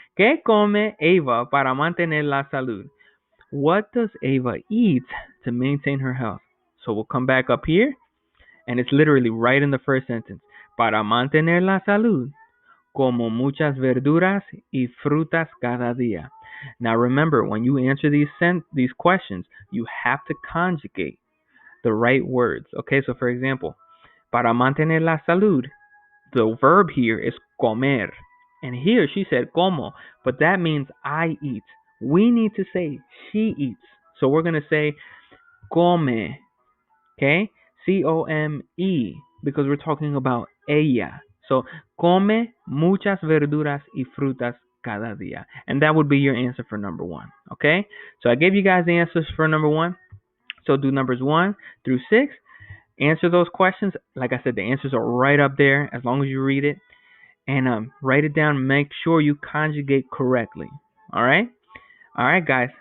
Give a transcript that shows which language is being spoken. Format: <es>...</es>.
<es>¿Qué come Eva para mantener la salud?</es> <en>What does Eva eat to maintain her health? So we'll come back up here, and it's literally right in the first sentence.</en> <es>Para mantener la salud, como muchas verduras y frutas cada día.</es> <en>Now remember, when you answer these questions, you have to conjugate the right words. Okay, so for example,</en> <es>para mantener la salud,</es> <en>the verb here is comer. And here she said como, but that means I eat. We need to say she eats. So we're going to say come, okay? C-O-M-E, because we're talking about ella.</en> <es>So, come muchas verduras y frutas cada día.</es> <en>And that would be your answer for number one. Okay? So I gave you guys the answers for number one. So do numbers 1 through 6. Answer those questions. Like I said, the answers are right up there as long as you read it. And write it down. Make sure you conjugate correctly. All right? All right, guys.</en>